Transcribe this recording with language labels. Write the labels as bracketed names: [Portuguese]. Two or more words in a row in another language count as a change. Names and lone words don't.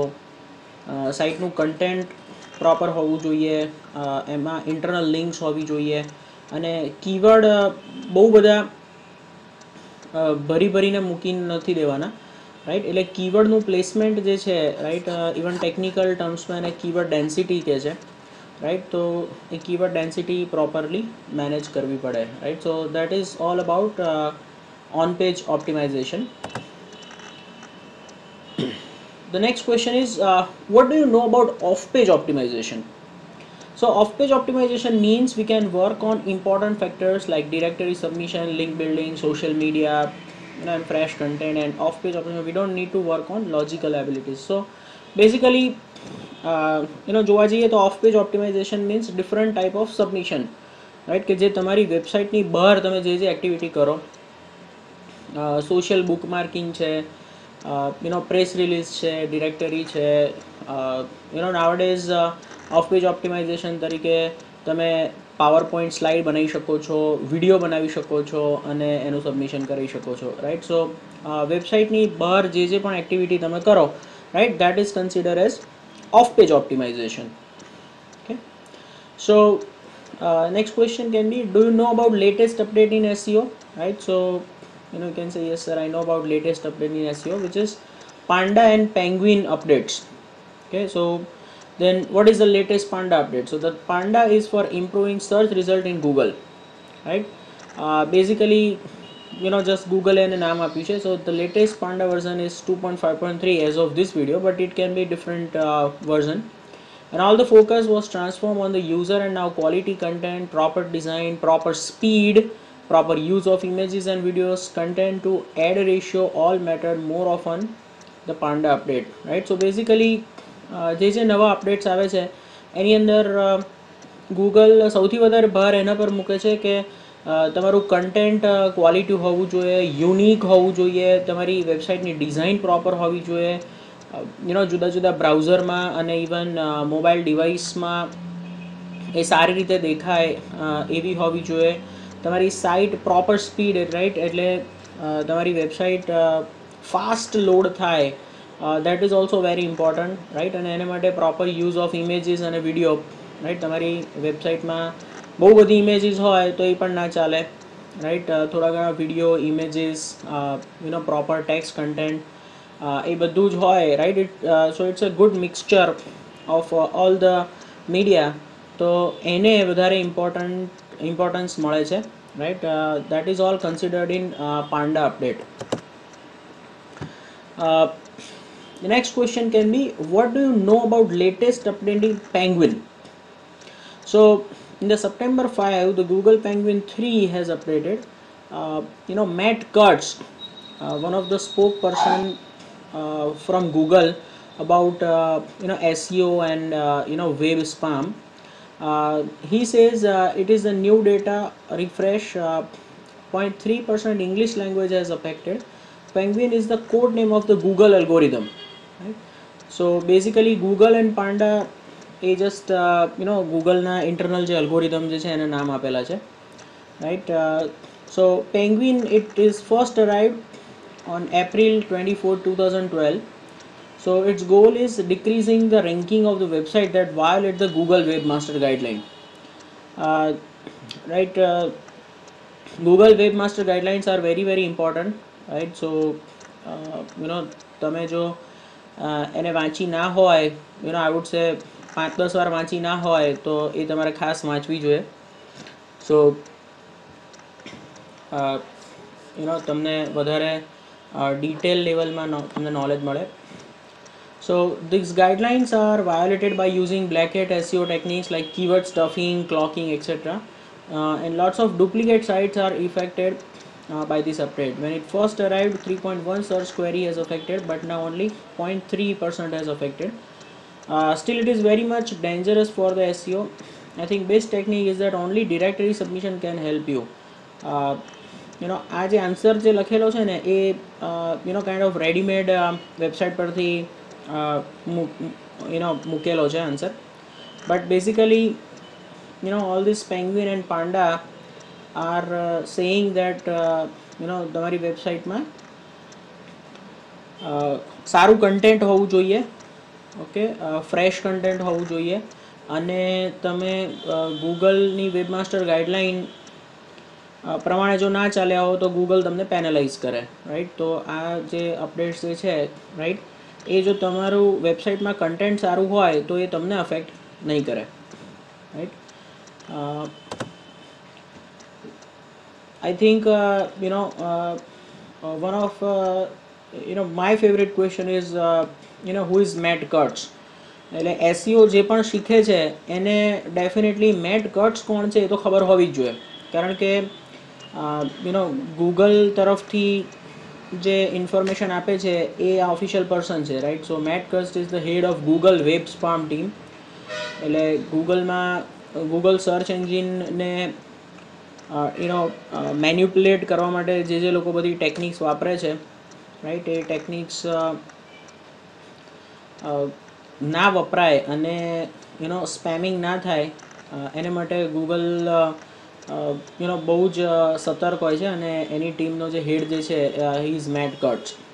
[Gujarati] સાઇટનું [English] content proper [Gujarati] હોવું જોઈએ, એમાં [English] internal links [Gujarati] હોવી જોઈએ અને કીવર્ડ બહુ બધા ભરીને મૂકીને નથી દેવાના, રાઈટ? એટલે કીવર્ડનું પ્લેસમેન્ટ જે છે, [English] right, even technical [Gujarati] ટર્મ્સમાં એને [English] keyword density [Gujarati] કહે છે. રાઈટ. તો એ [English] keyword density properly manage [Gujarati] કરવી પડે, રાઈટ. [English] So that is all about on page optimization. The next question is, what do you know about off-page optimization? So off-page optimization means we can work on important factors like directory submission, link building, social media, and fresh content. And off-page optimization, we don't need to work on logical abilities. So basically, [Gujarati] જોવા જઈએ તો [English] off-page optimization means different type of submission, right? [Gujarati] કે જે તમારી વેબસાઇટની બહાર તમે જે એક્ટિવિટી કરો, [English] social book marking [Gujarati] છે, [English] press release [Gujarati] છે, ડિરેક્ટરી છે, [English] nowadays off page optimization [Gujarati] તરીકે તમે [English] power point slide [Gujarati] બનાવી શકો છો, વિડીયો બનાવી શકો છો અને એનું સબમિશન કરી શકો છો, રાઈટ. સો વેબસાઇટની બહાર જે પણ એક્ટિવિટી તમે કરો, રાઈટ, [English] that is consider as off page optimization. Okay, so next question can be, do you know about latest update in SEO? Right, so you can say yes sir, I know about latest update in SEO, which is Panda and Penguin updates. Okay, so then what is the latest Panda update? So the Panda is for improving search result in Google, right. Basically just Google and [Gujarati] નામ આપ્યું છે. [English] So the latest Panda version is 2.5.3 as of this video, but it can be different version. And all the focus was transformed on the user, and now quality content, proper design, proper speed, proper use of images and videos, content to ad ratio, all mattered more often the Panda update, right. So basically [Gujarati] જે નવા અપડેટ્સ આવે છે એની અંદર ગૂગલ સૌથી વધારે ભાર એના પર મૂકે છે કે તમારું કન્ટેન્ટ ક્વોલિટી હોવું જોઈએ, યુનિક હોવું જોઈએ, તમારી વેબસાઇટની [English] design proper [Gujarati] હોવી જોઈએ, જુદા જુદા બ્રાઉઝરમાં અને [English] even mobile [Gujarati] ડિવાઇસમાં એ સારી રીતે દેખાય એવી હોવી જોઈએ, તમારી સાઇટ [English] proper speed, right, [Gujarati] એટલે તમારી વેબસાઇટ [English] fast load [Gujarati] થાય, [English] that is also very important, right. [Gujarati] અને એના માટે [English] proper use of images [Gujarati] અને [English] video, right. [Gujarati] તમારી વેબસાઇટમાં બહુ બધી ઇમેજીસ હોય તો એ પણ ના ચાલે, રાઈટ. થોડા ઘણા [English] video, images, proper text content, [Gujarati] એ બધું જ હોય, રાઈટ. [English] So it's a good mixture of all the media. [Gujarati] તો એને વધારે ઇમ્પોર્ટન્સ મળે છે, રાઈટ. [English] that is all considered in Panda update. The next question can be, what do you know about latest update in Penguin? So in the September 5, the Google Penguin 3 has updated. Matt Kurtz, one of the spokesperson from Google about SEO and web spam, he says it is a new data refresh. 0.3% English language has affected. Penguin is the code name of the Google algorithm, right? So basically Google and Panda [Gujarati] એ જસ્ટ ગૂગલના ઇન્ટરનલ જે અલ્ગોરિધમ જે છે એને નામ આપેલા છે, રાઈટ. [English] So penguin it is first arrived on April 24, 2012. So its goal is decreasing the ranking of the website that violate the Google Webmaster Guideline. Right, Google Webmaster Guidelines are very very important, right. [Gujarati] So તમે જો એને વાંચી ના હોય, [English] I would say [Gujarati] 5-10 વાર વાંચી ના હોય તો એ તમારે ખાસ વાંચવી જોઈએ. સો તમને વધારે ડિટેલ લેવલમાં તમને નોલેજ મળે. [English] So these guidelines are violated by using black hat SEO techniques like keyword stuffing, clocking, etc. And lots of duplicate sites are affected by this update. When it first arrived, 3.1 search query has affected, but now only 0.3% has affected. Still it is very much dangerous for the SEO. I think best technique is that only directory submission can help you. [Gujarati] આ જે આન્સર જે લખેલો છે ને એ [English] kind of readymade website [Gujarati] પરથી મૂકેલો છે આન્સર. [English] But basically all this Penguin and Panda are saying that [Gujarati] તમારી વેબસાઇટમાં સારું કન્ટેન્ટ હોવું જોઈએ, [English] okay, fresh content [Gujarati] હોવું જોઈએ, અને તમે ગૂગલની [English] webmaster guideline [Gujarati] પ્રમાણે જો ના ચાલ્યા હો તો ગૂગલ તમને પેનલાઇઝ કરે, રાઈટ. તો આ જે અપડેટ્સ જે છે, રાઈટ, એ જો તમારું વેબસાઇટમાં કન્ટેન્ટ સારું હોય તો એ તમને અફેક્ટ નહીં કરે. right? [English] I think one of my favorite question is who is Matt Cutts. [Gujarati] એટલે એસઈઓ જે પણ શીખે છે એને ડેફિનેટલી મેટ કટ્સ કોણ છે એ તો ખબર હોવી જ જોઈએ, કારણ કે ગૂગલ તરફથી જે ઇન્ફોર્મેશન આપે છે એ આ [English] official person [Gujarati] છે, રાઈટ? [English] So Matt Cutts is the head of Google web spam team. [Gujarati] એટલે ગૂગલ સર્ચ એન્જિનને મેન્યુપ્યુલેટ કરવા માટે જે લોકો બધી ટેકનિક્સ વાપરે છે, રાઈટ, એ ટેકનિક્સ ના વપરાય અને સ્પેમિંગ ના થાય એને માટે ગૂગલ બહુ જ સતર્ક હોય છે, અને એની ટીમનો જે હેડ જે છે [English] he is Matt Cutts.